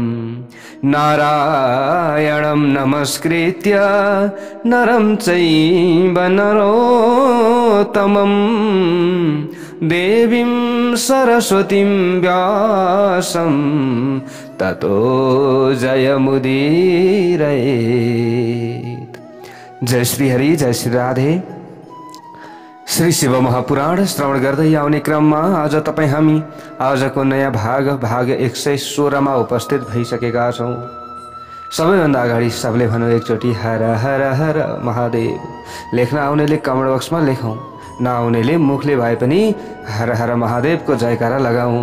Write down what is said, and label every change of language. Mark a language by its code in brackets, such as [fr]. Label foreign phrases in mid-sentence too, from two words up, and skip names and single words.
[sa] नारायणं नमस्कृत्य नरं चैव नरोत्तमं देवीं सरस्वतीं व्यासं ततो जयमुदीरयेत्। [ne] जय श्री हरि, जय श्री राधे। श्री शिव महापुराण श्रवण गर्दै आउने क्रममा आज तपाई हामी आजको नयाँ भाग 116 मा उपस्थित भइसकेका छौं। सबैभन्दा अगाडि सबले भनौं एकचोटि हर हर हर महादेव। लेख्न आउनेले कमेन्ट बक्समा लेखौं, नआउनेले मुखले भए पनि हर हर महादेवको जयकारा लगाऊ।